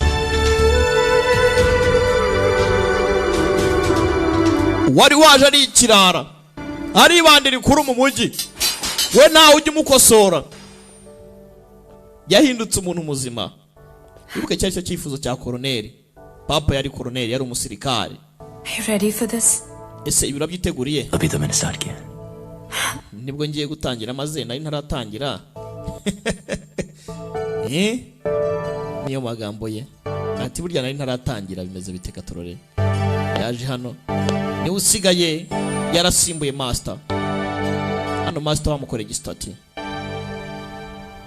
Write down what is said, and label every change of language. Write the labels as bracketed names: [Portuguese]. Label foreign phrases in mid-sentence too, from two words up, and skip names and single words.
[Kinyarwanda] Wari waje ari ikirara. Ari bandiri kuri mu mujyi. We nawe ujye umukosora. Yahindutse umuntu muzima. Ibuke cyari cyo cyifuzo cya koroneri. Papa yari koroneri, yari umusirikare. [English] Are you ready for this? [Kinyarwanda] Ese ibiro byiteguriye? [Hindi] अभी तो मैंने स्टार्ट किया. [Kinyarwanda] Nibwo ngiye gutangira maze nari ntaratangira. Niyo magambo ye. Ati burya nari ntaratangira bimeze biteka turore. Yaje hano. Ni usigaye yarasimbuye master. Hano master bamukoreye igistati.